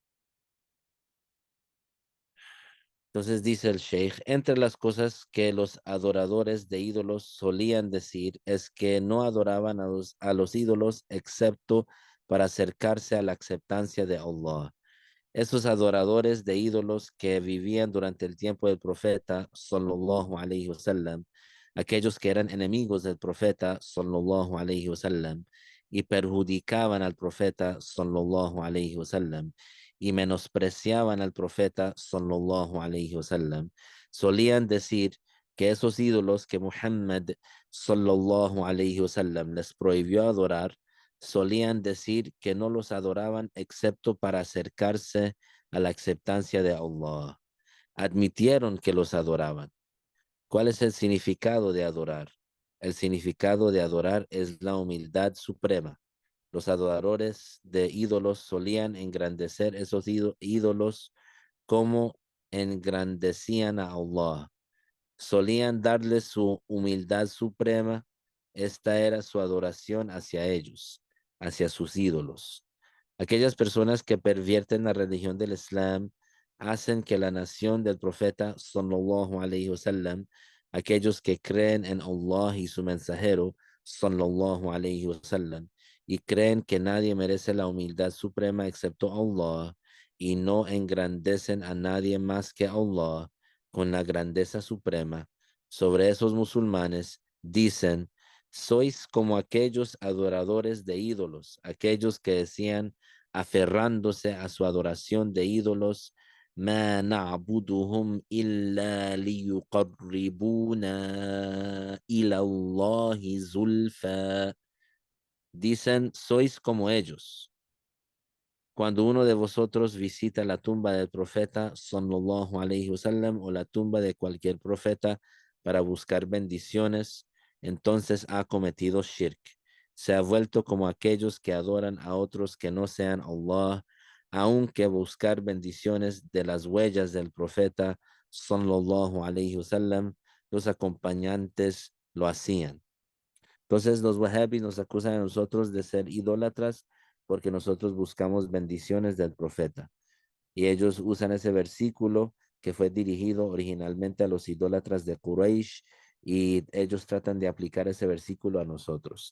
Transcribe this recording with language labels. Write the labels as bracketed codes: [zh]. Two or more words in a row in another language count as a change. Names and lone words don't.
[es] Entonces dice el Sheikh, entre las cosas que los adoradores de ídolos solían decir es que no adoraban a los ídolos excepto para acercarse a la aceptancia de Allah. Esos adoradores de ídolos que vivían durante el tiempo del profeta, [ar] صلى الله عليه وسلم, [es] aquellos que eran enemigos del profeta, [ar] صلى الله عليه وسلم, [es] y perjudicaban al profeta, [ar] صلى الله عليه وسلم, [es] y menospreciaban al profeta, [ar] صلى الله عليه وسلم, [es] solían decir que esos ídolos que Muhammad, [ar] صلى الله عليه وسلم, [es] les prohibió adorar, solían decir que no los adoraban excepto para acercarse a la aceptancia de Allah. Admitieron que los adoraban. ¿Cuál es el significado de adorar? El significado de adorar es la humildad suprema. Los adoradores de ídolos solían engrandecer esos ídolos como engrandecían a Allah. Solían darle su humildad suprema. Esta era su adoración hacia ellos, hacia sus ídolos. Aquellas personas que pervierten la religión del Islam hacen que la nación del profeta [ar] صلى الله عليه وسلم, [es] aquellos que creen en Allah y su mensajero [ar] صلى الله عليه وسلم [es] y creen que nadie merece la humildad suprema excepto Allah y no engrandecen a nadie más que Allah con la grandeza suprema, sobre esos musulmanes dicen, sois como aquellos adoradores de ídolos, aquellos que decían, aferrándose a su adoración de ídolos, [ar] ما نعبدهم إلا ليقربونا إلى الله زلفى. [es] Dicen, sois como ellos. Cuando uno de vosotros visita la tumba del profeta, [ar] صلى الله عليه وسلم, [es] o la tumba de cualquier profeta para buscar bendiciones, entonces ha cometido shirk. se ha vuelto como aquellos que adoran a otros que no sean Allah, aunque buscar bendiciones de las huellas del profeta [ar] صلى الله عليه وسلم, [es] los acompañantes lo hacían. Entonces los wahhabis nos acusan a nosotros de ser idólatras porque nosotros buscamos bendiciones del profeta. Y ellos usan ese versículo que fue dirigido originalmente a los idólatras de Quraysh y ellos tratan de aplicar ese versículo a nosotros.